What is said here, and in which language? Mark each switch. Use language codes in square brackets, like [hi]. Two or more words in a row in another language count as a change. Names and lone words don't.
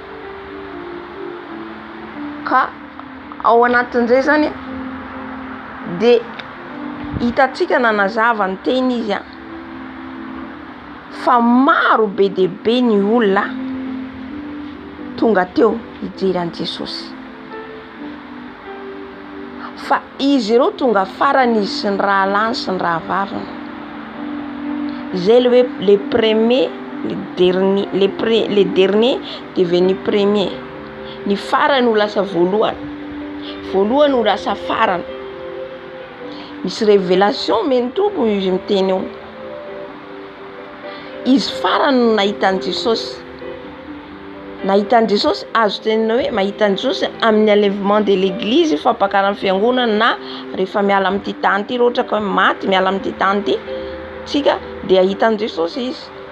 [mg] Ka ao anatin'izay zany dia hitantsika nanazava ny teny izy fa maro be dia be ny olona tonga teo hijery an'i Jesosy. Fa izy ireo tonga farany izy sy ny raha lany sy ny raha vavany. Zay le hoe [fr] les premiers, les derniers devenus premiers. [mg] Ny farany ho lasa voalohany. Voalohany ho lasa farany. Misy révélation meny Tompo izy miteny eo. Izy farany no nahitan'i Jesosy. Nahitan'i Jesosy azo tenina hoe mahitan'i Jesosy amin'ny [fr] enlèvement de l'église [mg] fampakaran'ny fiangonana na rehefa miala amin'ity tany ity ohatra ka maty miala amin'ity tany ity tsika dia ahitan'i Jesosy izy.